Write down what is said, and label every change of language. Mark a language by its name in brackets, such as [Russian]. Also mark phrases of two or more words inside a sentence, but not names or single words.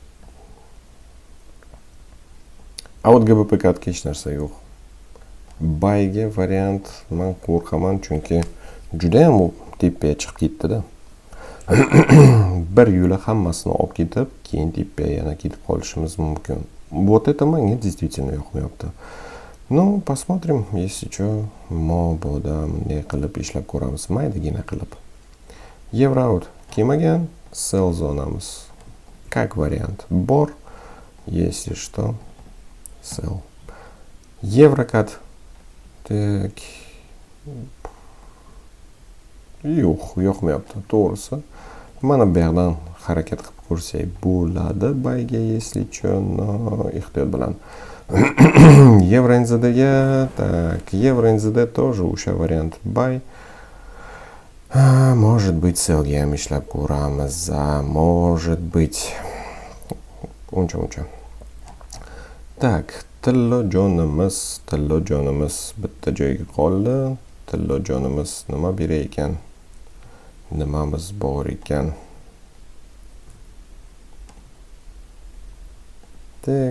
[Uzbek] Out GBP CAD ga hech narsa yo'q. Buy ga variant men qo'rqaman chunki juda ham tepaga chiqib ketdi-da. Bir yo'la hammasini olib ketib, keyin tepaga yana ketib qolishimiz mumkin. [Russian] Вот это menga действительно yoqmayapti. Ну, посмотрим, если что, [Uzbek] mobodo bunday qilib ishlab ko'ramiz, maydagina qilib. Евро out kelmagan, sell zonamiz [Russian] как вариант [Uzbek] bor, [Russian] если что, [Uzbek] sell. [Russian] Евро CAD. Так. [Uzbek] Yo'qmayapti, to'g'risi. Mana bu yerdan harakat qilib ko'rsak bo'ladi. [Russian] Buyga если что, no, [Uzbek] ehtiyot bilan. Евро NZD ga, [Russian] так, Евро NZD тоже [Uzbek] o'sha variant [Russian] buy. Может быть, [Uzbek] sell ga ham ishlab ko'ramiz. [Russian] Может быть. [Uzbek] Uncha. Tak, tillojonimiz bitta joyga qoldi. Tillojonimiz nima berar ekan? Nimamiz bor ekan? Tak.